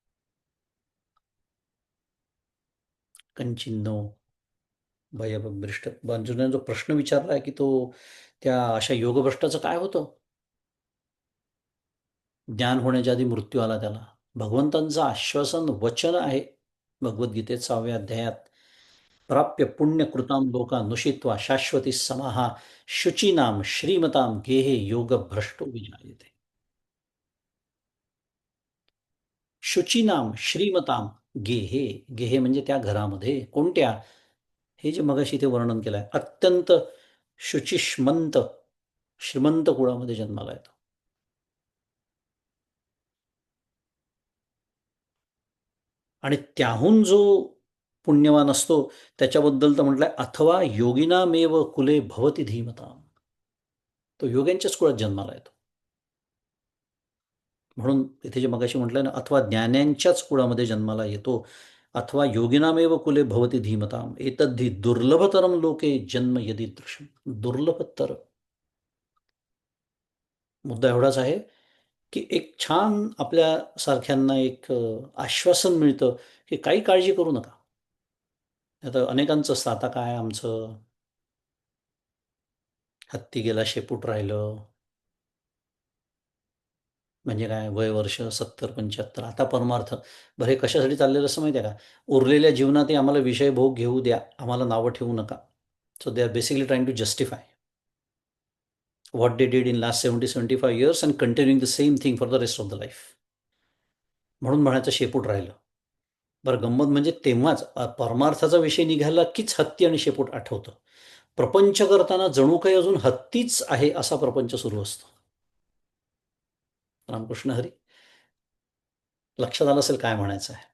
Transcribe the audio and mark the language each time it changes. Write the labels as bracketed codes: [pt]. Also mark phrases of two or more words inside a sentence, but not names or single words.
[sa] कंचिन्नो भयभ्रष्ट. [mr] अर्जुनाने जो प्रश्न विचारलाय की तो त्या अशा योगभ्रष्टाचं काय होतं? ज्ञान होण्याच्या आधी मृत्यू आला त्याला. भगवंतांचं आश्वासन वचन आहे भगवद्गीतेत 6व्या अध्यायात. [sa] प्राप्य पुण्यकृतां लोकान् नुषित्वा शाश्वती समाहा शुचीनाम श्रीमताम गेहे योगभ्रष्टो विजायते. शुचीनाम श्रीमताम गेहे. [mr] गेहे म्हणजे त्या घरामध्ये कोणत्या? हे जे मगाशी इथे वर्णन केलं आहे, अत्यंत शुचिष्मंत श्रीमंत कुळामध्ये जन्माला येतो. आणि त्याहून जो पुण्यवान असतो त्याच्याबद्दल तर म्हटलंय, [sa] अथवा योगिनामेव कुले भवती धीमताम. [mr] तो योग्यांच्याच कुळात जन्माला येतो. म्हणून तिथे जे मगाशी म्हटलंय ना, अथवा ज्ञान्यांच्याच कुळामध्ये जन्माला येतो, [sa] अथवा योगिनामेव कुले भवती धीमताम एतद्धि दुर्लभतरम लोके जन्म यदीदृशम. [mr] दुर्लभतर. मुद्दा एवढाच आहे की एक छान आपल्या सारख्यांना एक आश्वासन मिळतं की काही काळजी करू नका. आता अनेकांचं असतं, आता काय आमचं हत्ती गेला शेपूट राहिलं, म्हणजे काय वय वर्ष 70-75, आता परमार्थ. बरं, हे कशासाठी चाललेलं असं माहिती आहे का? उरलेल्या जीवनातही आम्हाला विषय भोग घेऊ द्या, आम्हाला नावं ठेवू नका. [en] So they are basically trying to justify what they did in last 70-75 years and continuing the same thing for the rest of the life. [mr] म्हणून म्हणायचं शेपूट राहिलं. बरं, गंमत म्हणजे तेव्हाच परमार्थाचा विषय निघाला कीच हत्ती आणि शेपूट आठवतं. प्रपंच करताना जणू काही अजून हत्तीच आहे असा प्रपंच सुरू असतो. रामकृष्ण हरी. लक्षात आलं असेल काय म्हणायचं आहे.